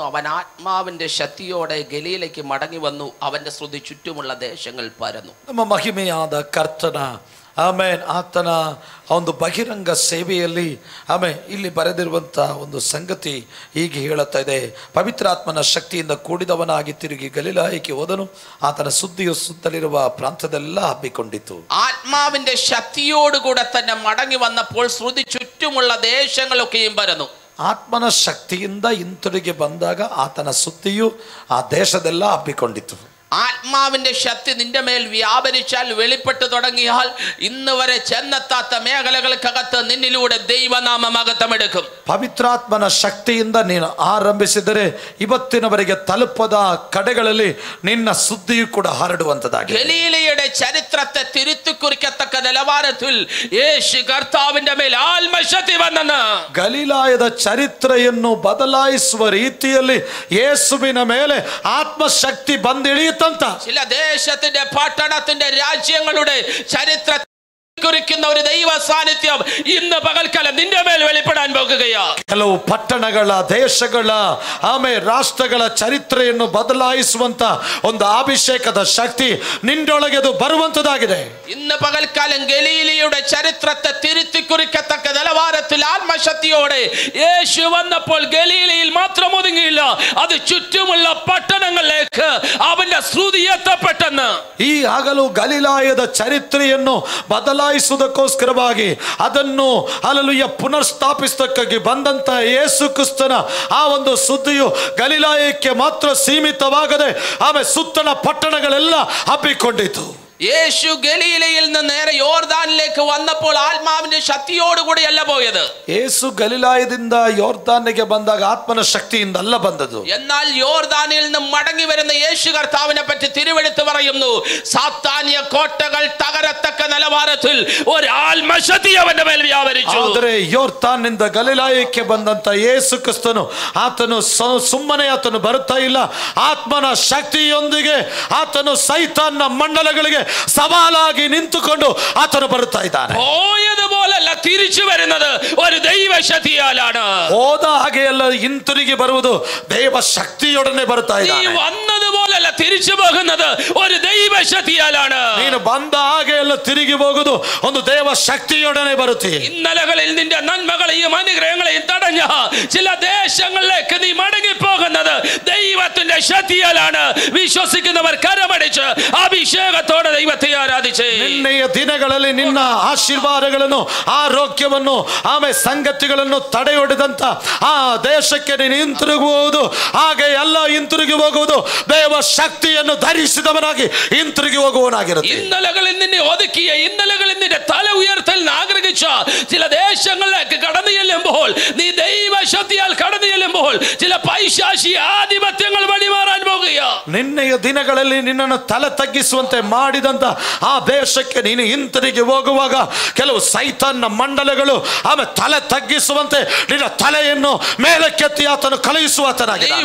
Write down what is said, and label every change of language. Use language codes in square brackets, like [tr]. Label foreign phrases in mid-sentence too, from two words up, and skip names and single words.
[ml] അവൻ ആത്മാവിന്റെ ശക്തിയോടെ ഗലീലയ്ക്ക് മടങ്ങി വന്നു. അവന്റെ ശ്രുതി ചുറ്റുമുള്ള ദേശങ്ങൾ പരന്നു. [kn] ನಮ್ಮ ಮಹಿಮೆಯಾದ ಕರ್ತನ ಆಮೇನ್ ಆತನ ಒಂದು ಬಹಿರಂಗ ಸೇವೆಯಲ್ಲಿ ಇಲ್ಲಿ ಬರೆದಿರುವಂಥ ಒಂದು ಸಂಗತಿ ಹೀಗೆ ಹೇಳುತ್ತಾ ಇದೆ. ಪವಿತ್ರಾತ್ಮನ ಶಕ್ತಿಯಿಂದ ಕೂಡಿದವನಾಗಿ ತಿರುಗಿ ಗಲಿಲಾಯಕ್ಕೆ ಹೋದನು. ಆತನ ಸುದ್ದಿಯು ಸುತ್ತಲಿರುವ ಪ್ರಾಂತದೆಲ್ಲ ಹಬ್ಬಿಕೊಂಡಿತು. [ml] ആത്മാവിന്റെ ശക്തിയോടുകൂടെ തന്നെ മടങ്ങി വന്നപ്പോൾ ശ്രുതി ചുറ്റുമുള്ള ദേശങ്ങളൊക്കെയും പരന്നു. [kn] ಆತ್ಮನ ಶಕ್ತಿಯಿಂದ ಹಿಂತಿರುಗಿ ಬಂದಾಗ ಆತನ ಸುದ್ದಿಯು ಆ ದೇಶದೆಲ್ಲ ಹಬ್ಬಿಕೊಂಡಿತು. [ml] ആത്മാവിന്റെ ശക്തി നിന്റെ മേൽ വ്യാപരിച്ചാൽ വെളിപ്പെട്ടു തുടങ്ങിയാൽ ഇന്ന് വരെ ചെന്നെത്താത്ത മേഖലകൾക്കകത്ത് നിന്നിലൂടെ ദൈവനാമ മഹത്വമെടുക്കും. [kn] ಪವಿತ್ರಾತ್ಮನ ಶಕ್ತಿಯಿಂದ ನೀನು ಆರಂಭಿಸಿದರೆ ಇವತ್ತಿನವರೆಗೆ ತಲುಪದ ಕಡೆಗಳಲ್ಲಿ ನಿನ್ನ ಸುದ್ದಿಯು ಕೂಡ ಹರಡುವಂತದಾಗಿದೆ. [ml] ഗലീലയുടെ ചരിത്രത്തെ തിരുത്തി കുറിക്കത്തക്ക നിലവാരത്തിൽ യേശു കർത്താവിന്റെ മേൽ ആത്മശക്തി വന്നെന്ന്. [kn] ಗಲಿಲಾಯದ ಚರಿತ್ರೆಯನ್ನು ಬದಲಾಯಿಸುವ ರೀತಿಯಲ್ಲಿ ಯೇಸುವಿನ ಮೇಲೆ ಆತ್ಮಶಕ್ತಿ ಬಂದಿಳಿಯುತ್ತಂತ. [ml] ചില ദേശത്തിന്റെ പട്ടണത്തിന്റെ രാജ്യങ്ങളുടെ ചരിത്ര കുറിക്കുന്ന ഒരു ദൈവ സാന്നിധ്യം ഇന്ന് പകൽക്കാലം നിന്റെ മേൽ വെളിപ്പെടാൻ പോകുകയാണ്. [kn] ಕೆಲವು ಪಟ್ಟಣಗಳ ದೇಶಗಳ ರಾಷ್ಟ್ರಗಳ ಚರಿತ್ರೆಯನ್ನು ಬದಲಾಯಿಸುವಂತ ಒಂದು ಅಭಿಷೇಕದ ಶಕ್ತಿ ನಿನ್ನೊಳಗೆ ಅದು ಬರುವಂತದಾಗಿದೆ. [ml] ഇന്ന് പകൽക്കാലം ഗലീലയുടെ ചരിത്രത്തെ തിരുത്തി കുറിക്കത്തക്ക നിലവാരത്തിൽ ആത്മശക്തിയോടെ യേശു വന്നപ്പോൾ ഗലീലയിൽ മാത്രം ഒതുങ്ങിയില്ല, അത് ചുറ്റുമുള്ള പട്ടണങ്ങളിലേക്ക് അവന്റെ ശ്രുതി എത്തപ്പെട്ടെന്ന്. [kn] ಈ ಹಗಲು ಗಲಿಲಾಯದ ಚರಿತ್ರೆಯನ್ನು ಬದಲಾಯಿಸುವುದಕ್ಕೋಸ್ಕರವಾಗಿ ಅದನ್ನು ಹಲ್ಲೆಲೂಯಾ ಪುನರ್ಸ್ಥಾಪಿಸತಕ್ಕಾಗಿ ಬಂದಂತ ಯೇಸು ಕ್ರಿಸ್ತನ ಆ ಒಂದು ಸುದ್ದಿಯು ಗಲಿಲಾಯಕ್ಕೆ ಮಾತ್ರ ಸೀಮಿತವಾಗದೆ ಸುತ್ತಣ ಪಟ್ಟಣಗಳೆಲ್ಲ ಹಬ್ಬಿಕೊಂಡಿತು. [ml] യേശു ഗലീലയിൽ നിന്ന് നേരെ യോർദാനിലേക്ക് വന്നപ്പോൾ ആത്മാവിന്റെ ശക്തിയോടുകൂടിയല്ല പോയത്. [kn] ಯೇಸು ಗಲಿಲಾಯದಿಂದ ಯೋರ್ದಾನಿಗೆ ಬಂದಾಗ ಆತ್ಮನ ಶಕ್ತಿಯಿಂದ ಅಲ್ಲ ಬಂದದ್ದು. [ml] എന്നാൽ യോർദാനിൽ നിന്ന് മടങ്ങി വരുന്ന യേശു കർത്താവിനെ പറ്റി തിരുവെഴുത്ത് പറയുന്നു, സാത്താന്യ കോട്ടകൾ തകരത്തക്ക നിലവാരത്തിൽ ഒരു ആത്മശക്തി അവന്റെ മേൽ വ്യാപരിച്ചു. [kn] ಆದರೆ ಯೋರ್ದಾನಿಂದ ಗಲಿಲಾಯಕ್ಕೆ ಬಂದಂತ ಯೇಸು ಕ್ರಿಸ್ತನು ಆತನು ಸುಮ್ಮನೆ ಆತನು ಬರುತ್ತಾ ಇಲ್ಲ, ಆತ್ಮನ ಶಕ್ತಿಯೊಂದಿಗೆ ಆತನು ಸೈತಾನ್ನ ಮಂಡಲಗಳಿಗೆ സവാലാಗಿ ನಿಂತುಕೊಂಡು ಆತನು ಬರುತ್ತಾ ಇದ್ದಾನೆ. [ml] പോയതുപോലല്ല തിരിച്ചു വരുന്നത് ഒരു ദൈവശക്തിയാലാണ്. [kn] ಹೋದ ಹಾಗೆಯಲ್ಲ ಹಿಂತಿರುಗಿ ಬರುವುದು ದೈವ ಶಕ್ತಿಯೊಡನೆ ಬರುತ್ತಾ ಇದ್ದಾನೆ. [ml] നീ വന്നതുപോലല്ല തിരിച്ചു പോകുന്നത് ഒരു ദൈവശക്തിയാലാണ്. [kn] ನೀನು ಬಂದ ಹಾಗೆಯಲ್ಲ ತಿರುಗಿ ಹೋಗುವುದು ಒಂದು ದೈವ ശക്തിಯೊಡನೆ ಬರುತ್ತೀಯ. [ml] ഇന്നലകളിൽ നിന്റെ നന്മകളെയും അനുഗ്രഹങ്ങളെയും തടഞ്ഞ ചില ദേശങ്ങളിലേക്ക് നീ മടങ്ങി പോകുന്നത് ദൈവത്തിന്റെ ശക്തിയാലാണ്. വിശ്വസിക്കുന്നവർ കരമടിച്ച് അഭിഷേകത്തോടെ ദൈവത്തെ ആരാധിച്ചേ. [kn] ನಿನ್ನೆಯ ದಿನಗಳಲ್ಲಿ ನಿನ್ನ ಆಶೀರ್ವಾದಗಳನ್ನು ಆರೋಗ್ಯವನ್ನು ಸಂಗತಿಗಳನ್ನು ತಡೆಯೊಡೆದಂತ ಆ ದೇಶಕ್ಕೆ ನೀನು ಹಿಂತಿರುಗುವುದು, ಹಾಗೆ ಎಲ್ಲ ಹಿಂತಿರುಗಿ ಹೋಗುವುದು ದೇವ ശക്തിಯನ್ನು ധരിಸಿದವನಾಗಿ ಹಿಂತಿರುಗಿ ಹೋಗುವವನಾಗಿರುತ್ತೆ. [ml] ഇന്നലകളിൽ നിന്നെ ഒതുക്കിയ, ഇന്നലകളിൽ നിന്റെ തല ഉയർത്തൽ ആഗ്രഹിച്ച ചില ദേശങ്ങളിലേക്ക് കടന്നു ചെല്ലുമ്പോൾ, നീ ദൈവശക്തിയാൽ കടന്നു ചെല്ലുമ്പോൾ ചില പൈശാചിക ആധിപത്യങ്ങൾ വഴിമാറാൻ പോകുക. [kn] ನಿನ್ನೆಯ ದಿನಗಳಲ್ಲಿ ನಿನ್ನನ್ನು ತಲೆ ತಗ್ಗಿಸುವಂತೆ ಮಾಡಿದಂತ ಆ ದೇಶಕ್ಕೆ ನೀನು ಹಿಂತಿರುಗಿ ಹೋಗುವಾಗ ಕೆಲವು ಸೈತಾನ್ನ ಮಂಡಲಗಳು ಆಮೇಲೆ ತಲೆ ತಗ್ಗಿಸುವಂತೆ ನಿನ್ನ ತಲೆಯನ್ನು ಮೇಲಕ್ಕೆತ್ತಿ ಆತನು ಕಳುಹಿಸುವಾತನಾಗಿದ್ದಾನೆ.